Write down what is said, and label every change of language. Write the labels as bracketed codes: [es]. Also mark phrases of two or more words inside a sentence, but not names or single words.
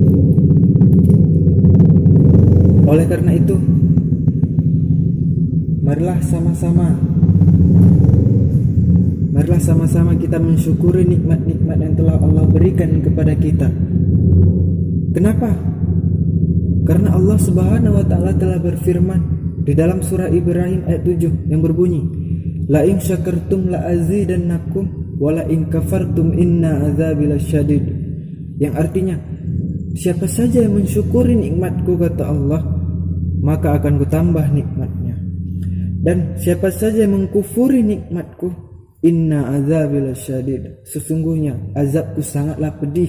[id] Oleh karena itu, marilah sama-sama kita mensyukuri nikmat-nikmat yang telah Allah berikan kepada kita. Kenapa? Karena Allah [ar] سبحانه وتعالى [id] telah berfirman di dalam surah Ibrahim ayat 7 yang berbunyi, [ar] لئن شكرتم لأزيدنكم ولئن كفرتم إن عذابي لشديد. [id] Yang artinya, siapa saja yang mensyukuri nikmatku, kata Allah, maka akan kutambah nikmatnya. Dan siapa saja yang mengkufuri nikmatku, [ar] إن عذابي لشديد, [id] sesungguhnya azabku sangatlah pedih.